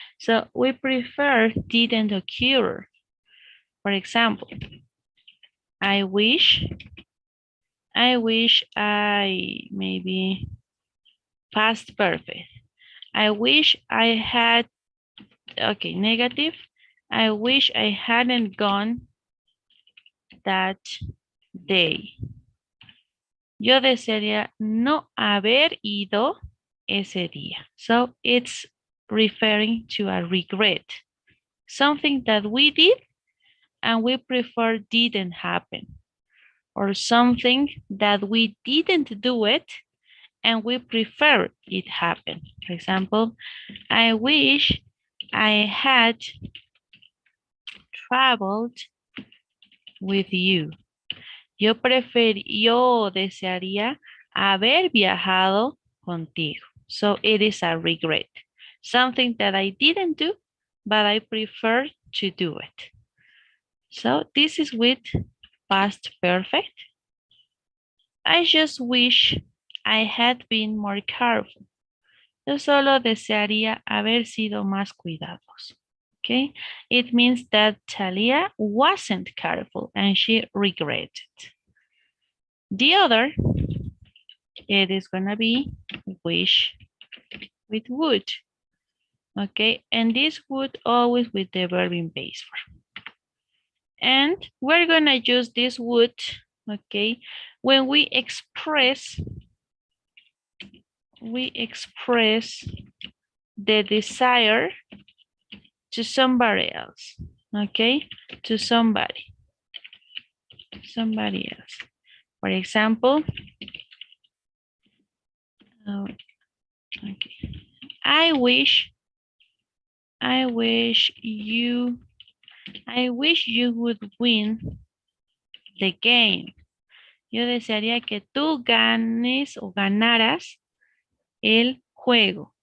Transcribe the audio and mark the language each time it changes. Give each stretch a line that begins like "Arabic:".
English: So we prefer didn't occur. For example, I wish I maybe past perfect. I wish I had, okay, negative. I wish I hadn't gone that day.
Spanish: Yo desearía no haber ido ese día.
English: So it's referring to a regret. Something that we did and we prefer didn't happen. Or something that we didn't do it and we prefer it happen. For example, I wish I had traveled with you.
Spanish: Yo desearía haber viajado contigo.
English: So it is a regret. Something that I didn't do, but I prefer to do it. So this is with past perfect. I just wish I had been more careful.
Spanish: Yo solo desearía haber sido más cuidadosos.
English: Okay, it means that Talia wasn't careful and she regretted. The other, it is gonna be wish with would. Okay, and this would always with the verb in base form. And we're gonna use this would, okay, when we express the desire to somebody else, okay, to somebody else. For example, okay, I wish you would win the game.
Spanish: Yo desearía que tú ganes o ganaras el juego.